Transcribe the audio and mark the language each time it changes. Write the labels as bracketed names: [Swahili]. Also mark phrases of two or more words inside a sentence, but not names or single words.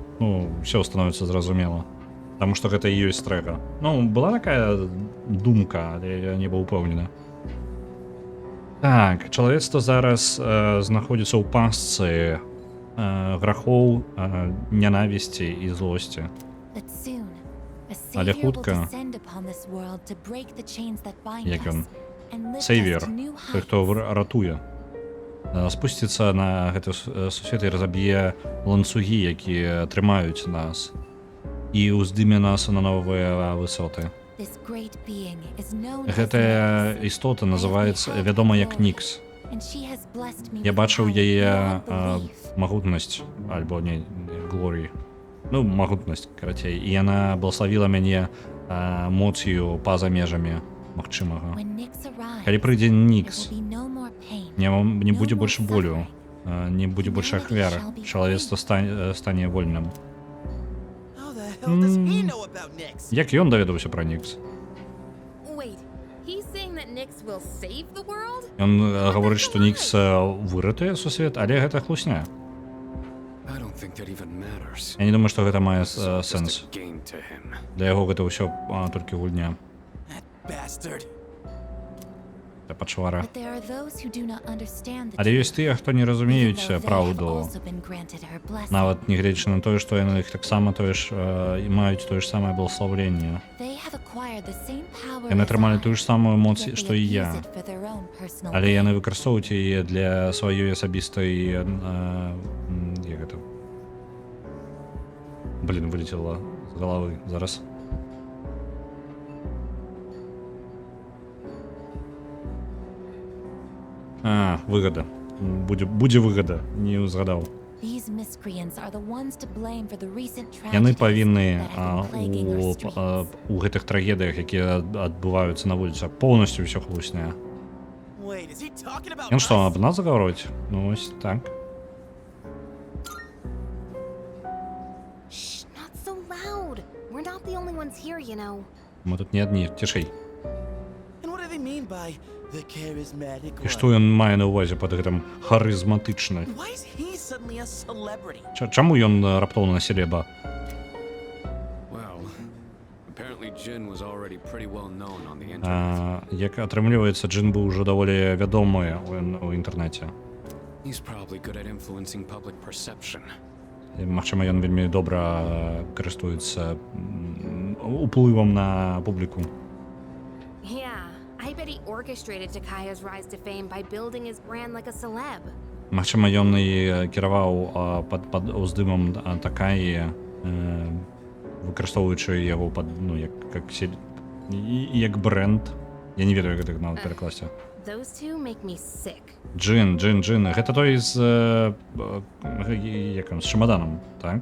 [Belarusian] Ну, ўсё становіцца зразумела. Таму што гэта і ёсць трэга. Ну, была такая думка, але я не быў упэўнены. Так, чалавецтва зараз знаходзіцца ў пастцы грахоў, нянавісці і злосці. [English] But soon, a [Belarusian] Але [English] savior will [Belarusian] хутка, [English] descend upon this world to break the chains that bind [Belarusian] як ён, [English] us and lift us [Belarusian] сейвер, [English] to new [Belarusian] той, хто [English] heights. [Belarusian] ратуе, спусціцца на гэты сусвет і разаб'е ланцугі, якія трымаюць нас, і ўздыме нас на новыя высоты. [English] This great being is known as [Belarusian] Гэтая [English] Nyx, [Belarusian] істота называецца, вядома як Нікс. [English] and she has blessed me [Belarusian] Я [English] with [Belarusian] бачыў [English] power [Belarusian] яе [English] beyond belief. [Belarusian] магутнасць, альбо не, глорій. Ну, магутнасць, карацей. І яна благословіла мяне моцію па-за межамі магчымага. [English] When Nyx arrives, [Belarusian] Калі прыйдзе [English] there [Belarusian] Нікс, [English] will be no more pain, [Belarusian] не будзе больш болю, не будзе больш ахвяр, чалавецтва стане вольным. [English] How the hell does he know about Nyx? [Belarusian] Як ён даведаўся пра Нікс? [English] Wait, he's saying that Nyx will save the world? [Belarusian] Ён гаворыць, што Нікс выратуе сусвет, але гэта хлусня. [English] I don't think that even matters. [Belarusian] Я не думаю, што гэта мае [English] It's all just [Belarusian] сэнс. [English] a game to him. [Belarusian] Для яго гэта ўсё толькі гульня. [English] That bastard. [Belarusian] Для пачвара. [English] but there are those who do not understand the [Belarusian] Але ёсць тыя, хто не [English] even [Belarusian] разумеюць [English] though they have [Belarusian] праўду. [English] also been granted her blessing. [Belarusian] Нават нягледзячы на тое, што яны іх таксама тое ж і маюць тое ж самае благословенне. [English] They have acquired the same power [Belarusian] Яны [English] as [Belarusian] атрымалі [English] I, [Belarusian] тую ж самую моц, [English] yet they [Belarusian] што і [English] abuse [Belarusian] я. [English] it for their own personal [Belarusian] Але [English] gain. [Belarusian] яны выкарыстоўваюць яе для сваёй асабістай як гэта? Блін, вылетела з галавы зараз. Выгода. Будзе выгода, не ўзгадаў. [English] These miscreants are the ones to blame for the recent [Belarusian] Яны [English] tragedies [Belarusian] павінны [English] that have been plaguing our streets. [Belarusian] у гэтых трагедыях, якія адбываюцца на вуліцах, поўнасцю ўсё хлусня. [English] Wait, is he talking about [Belarusian] Ён што, [English] us? [Belarusian] аб нас загаворыць? Ну, ось так. [English] Shh, not so loud. We're not the only ones here, you know. [Belarusian] Мы тут не адні, цішэй. [English] And what do they mean by the charismatic [Belarusian] І [English] one? [Belarusian] што ён мае на ўвазе пад гэтым харызматычны? [English] Why is he suddenly a celebrity? [Belarusian] Чаму ён раптоўна селеба? [English] Well, apparently Jin was already pretty well known on the internet. [Belarusian] Як атрымліваецца, Джин быў ужо даволі вядомы ў інтэрнэце. [English] He's probably good at influencing public perception. [Belarusian] І, магчыма, ён вельмі добра карыстуецца уплывам на публіку. [English] Yeah, I bet he orchestrated Takaya's rise to fame by building his brand like a celeb. [Belarusian] Магчыма, ён і кіраваў пад уздымам Такаі, выкарыстоўваючы яго пад, ну, як бренд. Я не ведаю, як гэта нават перакласці. [English] Those two make me sick. [Belarusian] Джин. Гэта той з з чемоданом, так?